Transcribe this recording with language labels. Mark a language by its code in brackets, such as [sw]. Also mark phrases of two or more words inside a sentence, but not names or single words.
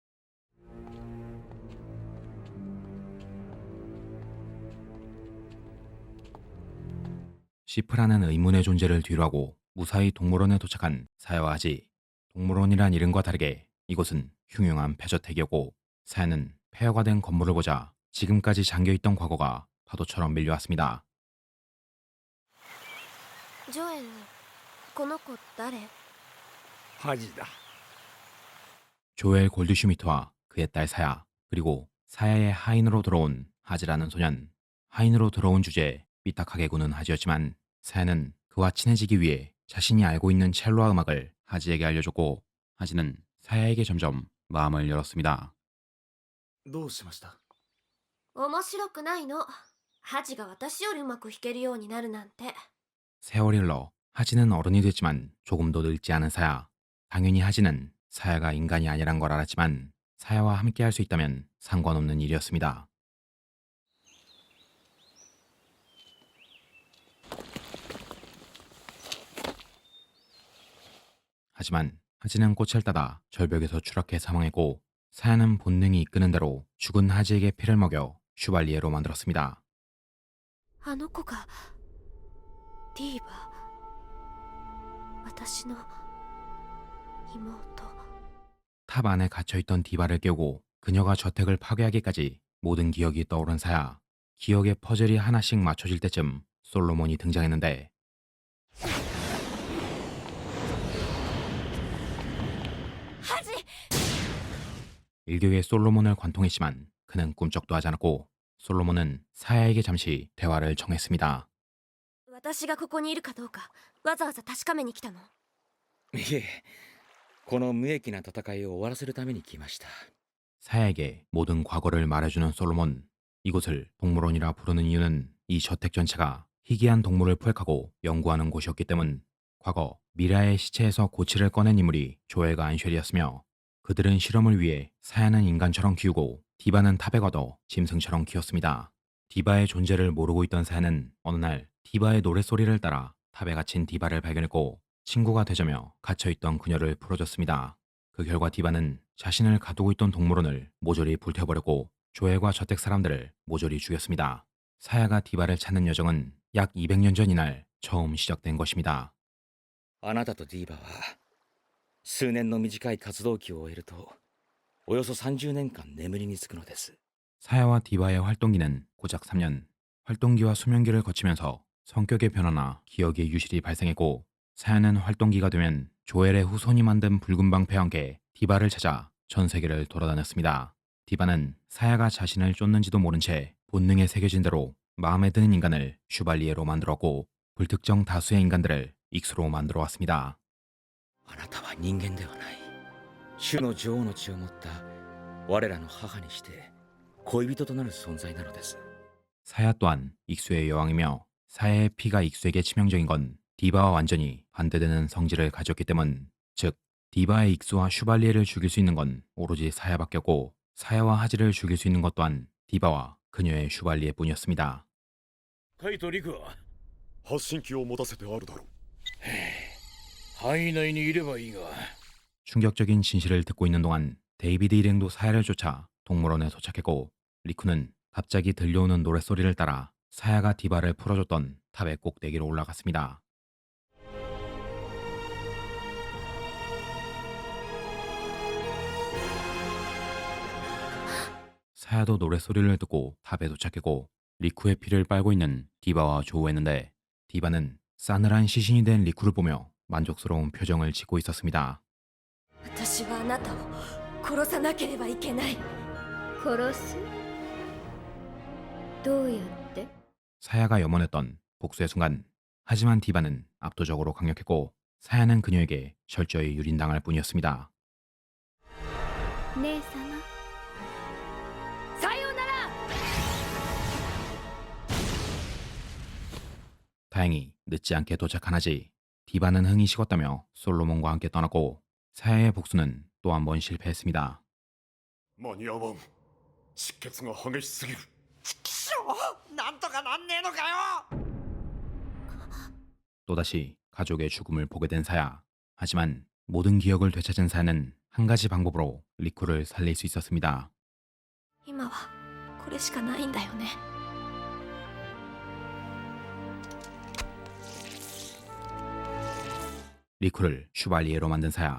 [ko] 시프라는 의문의 존재를 뒤로하고 무사히 동물원에 도착한 사야와 하지. 동물원이란 이름과 다르게 이곳은 흉흉한 폐저택이었고 사야는 폐허가 된 건물을 보자 지금까지 잠겨있던 과거가 파도처럼 밀려왔습니다. [ja] ジョエルこの子誰恥だ [ko] 조엘 골드슈미트와 그의 딸 사야, 그리고 사야의 하인으로 들어온 하지라는 소년. 하인으로 들어온 주제에 삐딱하게 구는 하지였지만 사야는 그와 친해지기 위해 자신이 알고 있는 첼로아 음악을 하지에게 알려줬고 하지는 사야에게 점점 마음을 열었습니다. [ja] どうしました面白くないのハジが私よりうまく弾けるようになるなんて [ko] 세월이 흘러 하지는 어른이 됐지만 조금도 늙지 않은 사야. 당연히 하지는 사야가 인간이 아니란 걸 알았지만 사야와 함께 할 수 있다면 상관없는 일이었습니다. 하지만 하지는 꽃을 따다 절벽에서 추락해 사망했고 사야는 본능이 이끄는 대로 죽은 하지에게 피를 먹여 슈발리에로 만들었습니다. [ja] あの子がディーバ私の妹 [ko] 탑 안에 갇혀있던 디바를 깨우고 그녀가 저택을 파괴하기까지 모든 기억이 떠오른 사야. 기억의 퍼즐이 하나씩 맞춰질 때쯤 솔로몬이 등장했는데 하지 일격에 솔로몬을 관통했지만 그는 꿈쩍도 하지 않았고 솔로몬은 사야에게 잠시 대화를 청했습니다. [ja] 私がここにいるかどうかわざわざ確かめに来たのいえこの無益な戦いを終わらせるために来ました [ko] 사야에게 모든 과거를 말해주는 솔로몬. 이곳을 동물원이라 부르는 이유는 이 저택 전체가 희귀한 동물을 포획하고 연구하는 곳이었기 때문. 과거 미라의 시체에서 고치를 꺼낸 인물이 조엘과 안쉘이었으며 그들은 실험을 위해 사야는 인간처럼 키우고 디바는 탑에 걷어 짐승처럼 키웠습니다. 디바의 존재를 모르고 있던 사야는 어느 날 디바의 노랫소리를 따라 탑에 갇힌 디바를 발견했고 친구가 되자며 갇혀있던 그녀를 풀어줬습니다. 그 결과 디바는 자신을 가두고 있던 동물원을 모조리 불태워버렸고 조엘과 저택 사람들을 모조리 죽였습니다. 사야가 디바를 찾는 여정은 약 200년 전 이날 처음 시작된 것입니다. [ja] あなたとディーバは数年の短い活動期を終えるとおよそ30年間眠りにつくのです。 [ko] 사야와 디바의 활동기는 고작 3년. 활동기와 수면기를 거치면서 성격의 변화나 기억의 유실이 발생했고 사야는 활동기가 되면 조엘의 후손이 만든 붉은 방패와 함께 디바를 찾아 전 세계를 돌아다녔습니다. 디바는 사야가 자신을 쫓는지도 모른 채 본능에 새겨진 대로 마음에 드는 인간을 슈발리에로 만들었고 불특정 다수의 인간들을 익수로 만들어 왔습니다. [ja] あなたは人間ではない。種の女王の血を持った我らの母にして恋人となる存在なのです。 [ko] 사야 또한 익수의 여왕이며 사야의 피가 익수에게 치명적인 건 디바와 완전히 반대되는 성질을 가졌기 때문, 즉 디바의 익수와 슈발리에를 죽일 수 있는 건 오로지 사야밖에 없고 사야와 하지를 죽일 수 있는 것 또한 디바와 그녀의 슈발리에뿐이었습니다. [ja] カイとリクは発信機を持たせてあるだろう。範囲内にいればいいが [ko] 충격적인 진실을 듣고 있는 동안 데이비드 일행도 사야를 쫓아 동물원에 도착했고 리쿠는 갑자기 들려오는 노랫소리를 따라 사야가 디바를 풀어줬던 탑의 꼭대기로 올라갔습니다. 사야도 노랫소리를 듣고 탑에 도착했고 리쿠의 피를 빨고 있는 디바와 조우했는데 디바는 싸늘한 시신이 된 리쿠를 보며 만족스러운 표정을 짓고 있었습니다. [ja] 私はあなたを殺さなければいけない。殺す？どうやって？ [ko] 사야가 염원했던 복수의 순간, 하지만 디바는 압도적으로 강력했고 사야는 그녀에게 철저히 유린당할 뿐이었습니다. [ja] 姉様。さようなら。 [ko] 다행히 늦지 않게 도착한 하지 디바는 흥이 식었다며 솔로몬과 함께 떠났고 사야의 복수는 또 한 번 실패했습니다. [ja] 間に合わん。出血が激しすぎる。なんとかなんねえのかよ。 [ko] 또다시 가족의 죽음을 보게 된 사야. 하지만 모든 기억을 되찾은 사야는 한 가지 방법으로 리쿠를 살릴 수 있었습니다. [ja] 今はこれしかないんだよね。 [ko] 리쿠를 슈발리에로 만든 사야.